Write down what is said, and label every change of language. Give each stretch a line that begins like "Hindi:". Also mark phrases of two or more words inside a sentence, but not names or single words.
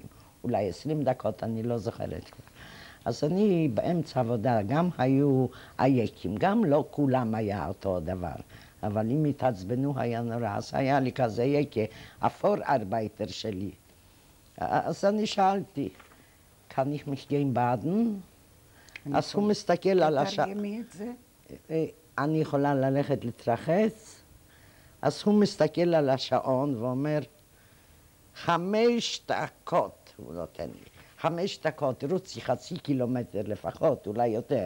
Hebrew: אולי 20 דקות, אני לא זוכרת כבר. אז אני באמצע עבודה, גם היו עייקים, גם לא כולם היה אותו דבר. אבל אם התעצבנו היה נורא, אז היה לי כזה יקה, אפור ארבייטר שלי. אז אני שאלתי,
German: kann ich mich gehen baden?
Hebrew: אז הוא מסתכל על השעון. תתרגמי את זה. אני יכולה ללכת להתרחץ? אז הוא מסתכל על השעון ואומר, 5 דקות, הוא נותן לי. 5 דקות, רוצי חצי קילומטר לפחות, אולי יותר.